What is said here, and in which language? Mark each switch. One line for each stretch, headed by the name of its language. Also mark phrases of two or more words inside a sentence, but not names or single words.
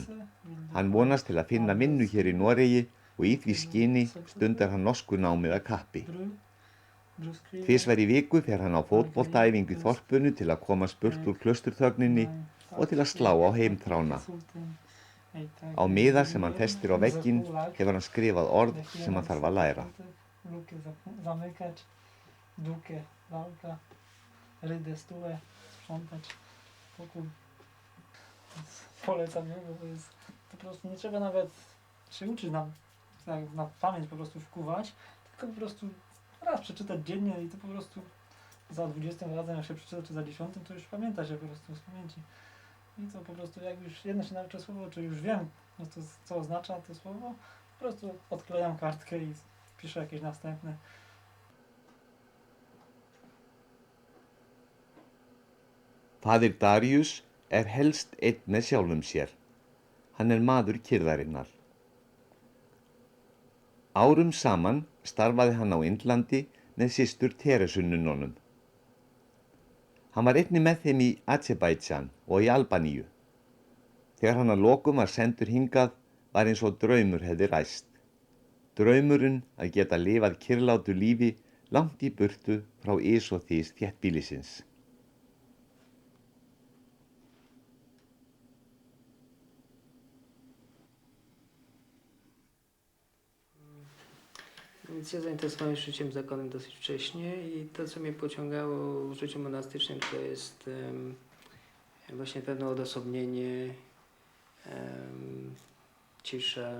Icelandic: Hann vonast til að finna vinnu hér í Noregi og í því skyni stundar hann norsku námið að kappi. Tvisvar í viku fer hann á fótboltaæfingu í þorpinu til að komast burt úr klausturþögninni og til að slá á heimþrána. Á miða sem hann festir á vegginn hefur hann skrifað orð sem hann þarf að læra.
Polish: Polecam, nie? Bo to jest po prostu, nie trzeba nawet się uczyć na pamięć po prostu wkuwać, tylko po prostu raz przeczytać dziennie i to po prostu za 20 razem jak się przeczyta, czy za 10, to już pamięta się po prostu z pamięci. I to po prostu jak już jedno się nauczę słowo, czy już wiem, no to, co oznacza to słowo, po prostu odklejam kartkę i piszę jakieś następne.
Icelandic: Faðir Darius er helst einn með sjálfum sér. Hann er maður kyrrðarinnar. Árum saman starfaði hann á Indlandi með systur Teresununnunum. Hann var einnig með þeim í Azerbaijan og í Albaníu. Þegar hann að lokum var sendur hingað var eins og draumur hefði ræst. Draumurinn að geta lifað kyrrlátu lífi langt í burtu frá ys og þys þéttbýlisins.
Polish: Więc ja zainteresowałem się życiem zakonnym dosyć wcześnie i to, co mnie pociągało w życiu monastycznym, to jest właśnie pewne odosobnienie, cisza.